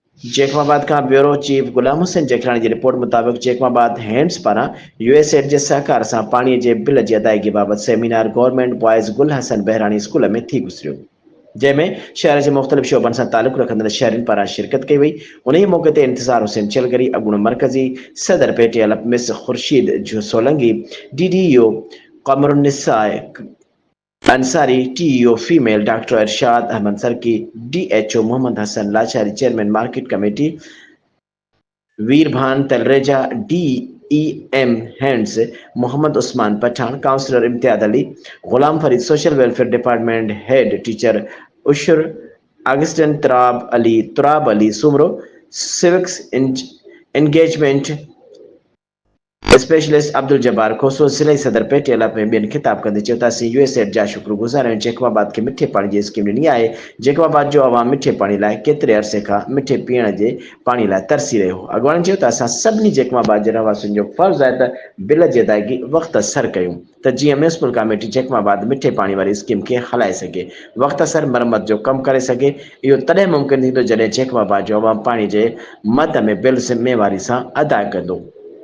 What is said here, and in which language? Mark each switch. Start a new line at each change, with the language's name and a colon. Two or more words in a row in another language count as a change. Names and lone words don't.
Sindhi: जैकमाबाद का ब्यूरो चीफ गुलाम हुसैन जेखरानी की रिपोर्ट मुताबिक जैकमाबाद हैंड्स पारा यूएसएड जे सहकार से पानी के बिल की अदायगी बाबत सेमिनार गवर्नमेंट बॉयज़ गुल हसन बहरानी स्कूल में थी गुजरियो, जैमें शहर के मुख्तलिफ शोबन से ताल्लुक़ रखंदड़ शहरन पारा शिरकत की वई। उन मौके पर इंतजार हुसैन चलगरी अगुण मरकजी सदर पेटियाल मिस खुर्शीद जो सोलंगी DDO कमरुन्निसा अंसारी TEO फीमेल डॉक्टर इरशाद अहमद सरकी DHO मोहम्मद हसन लाचारी चेयरमैन
English: market committee
Sindhi: वीरभान तलरेजा DEM हैंड्स मोहम्मद उस्मान पठान काउंसलर इम्तियाज अली गुलाम फरीद
English: social welfare department head teacher
Sindhi: उशर अगस्टन तुराब अली सुमरो
English: civics engagement specialist
Sindhi: अब्दुल जब्बार खोसो जिले सदर पेटियाला में बेन खिताब कंदे चौतासी यूएसएड जा शुक्रगुजार हैं जैकमाबाद के मिठे पानी की स्कीम नहीं आए। जैकमाबाद जो आवाम मिठे पानी लाए केतरे अरसे का मिठे पीने के पानी लाए तरसी रहे हो। अगवान चौतासा सबनी जैकमाबाद जे रवासिन जो फर्ज है त बिल जी अदायगी वक्त सर कयूं त जीअं म्यूनिसिपल कमेटी जैकमाबाद मिठे पानी वाली स्कीम के हलाए सके वक्त सर मरम्मत जो कम करे सके। इहो तॾहिं मुमकिन थींदो जॾहिं जैकमाबाद जो आवाम पानी जे मद में बिल ज़िम्मेवारी सां अदा कंदो।